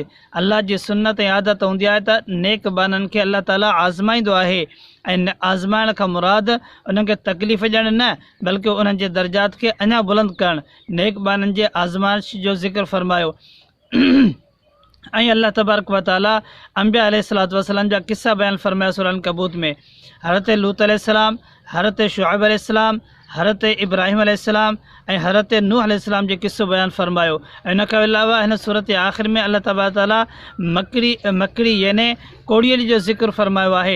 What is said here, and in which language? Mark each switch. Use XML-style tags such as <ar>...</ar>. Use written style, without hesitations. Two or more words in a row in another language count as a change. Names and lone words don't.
<sd>अल्लाह जी सुन्नत ऐं आदत हूंदी आहे त नेक बाननि खे अल्लाह ताला आज़माईंदो आहे। ऐं आज़माइण खां मुराद उन्हनि खे तकलीफ़ ॾियणु न, बल्कि उन्हनि जे दर्जात खे अञा बुलंद करणु। नेक बाननि जे आज़माइश जो ज़िक्र फरमायो। ऐं</sd> <ar>الله تبارك وتعالى</ar> <sd>अंबिया</sd> <ar>عليهم الصلاة والسلام</ar> <sd>जा किस्सा बयानु फरमाया सूरह अनकबूत में। हज़रत लूत अलैहिस्सलाम, हज़रत शुएब अलैहिस्सलाम, हज़रत इब्राहिम अलैहिस्सलाम ऐं हज़रत नूह अलैहिस्सलाम जो किस्सो बयानु फरमायो। ऐं इन खां अलावा हिन सूरत जे आख़िर में</sd> <ar>الله تبارك تعالى</ar> <sd>मकड़ी याने कोड़ियली जो ज़िक्र फरमायो आहे।</sd>